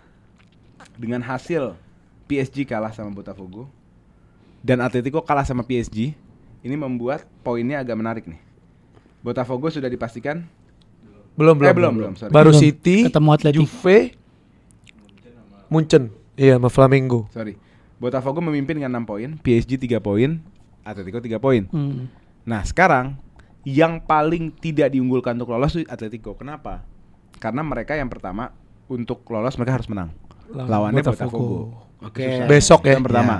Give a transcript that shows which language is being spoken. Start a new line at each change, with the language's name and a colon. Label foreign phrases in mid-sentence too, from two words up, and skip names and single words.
Indonesian: Dengan hasil PSG kalah sama Botafogo dan Atletico kalah sama PSG, ini membuat poinnya agak menarik nih. Botafogo sudah dipastikan Belum. sorry. Baru Belum. City, Ketemu Atletico. Juve, Munchen. Iya, sama Flamengo. Sorry. Botafogo memimpin dengan 6 poin, PSG 3 poin, Atletico 3 poin. Nah, sekarang yang paling tidak diunggulkan untuk lolos itu Atletico. Kenapa? Karena mereka yang pertama untuk lolos mereka harus menang. Lawannya Botafogo. Oke. Besok ya. Yang pertama.